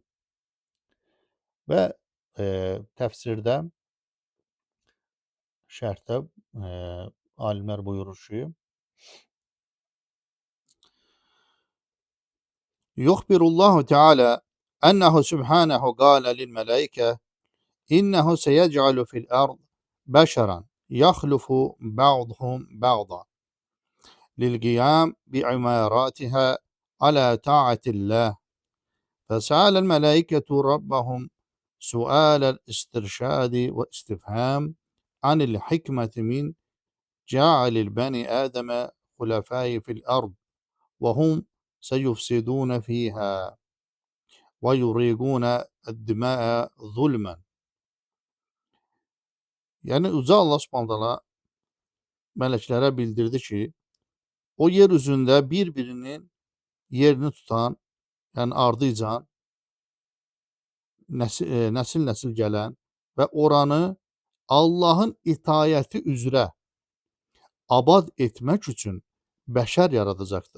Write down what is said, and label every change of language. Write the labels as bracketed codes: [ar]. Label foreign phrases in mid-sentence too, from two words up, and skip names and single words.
[az] Və təfsirdə, şərhdə alimlər buyurur ki, [ar] يخبر الله تعالى أنه سبحانه قال للملائكة إنه سيجعل في الأرض بشرا يخلف بعضهم ba'da للقيام بعماراتها على طاعة الله فسأل الملائكة ربهم سؤال الاسترشاد واستفهام عن الحكمة من جعل البني آدم خلفاء في الأرض وهم سيفسدون فيها ويريقون الدماء ظلما. [tr] Yani Uca [ar] الله سبحانه تعالى [tr] meleklere bildirdi ki, o yeryüzünde birbirinin yerini tutan, [az] yani ardıcan, nəsil gələn və oranı Allahın itayəti üzrə abad etmək üçün bəşər yaradacaqdır.